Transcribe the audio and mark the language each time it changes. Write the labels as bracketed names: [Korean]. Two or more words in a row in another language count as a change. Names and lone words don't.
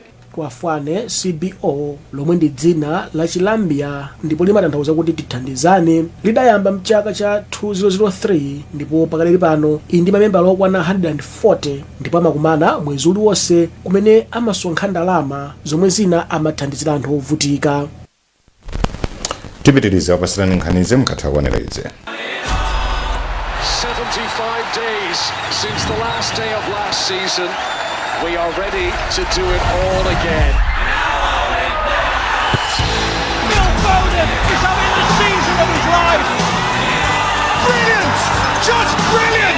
[Nyanja] Twafane CBO lomwe ndi dzina la Chilambia ndipo limatanthauza kuti tithandizane, lidayamba mchaka cha 2003 ndipo pakali pano ndi mamembala okwana 140 ndipo amakumana mwezi uliwonse kumene amasonkha ndalama zomwe zina amathandizira anthu ovutika. Tipitiriza kupasirani nkhani ze mkatha kuonera izi. [English] 75 days since the last day of last season. We are ready to do it all again. Phil Foden is having the season of his life. Brilliant! Just brilliant!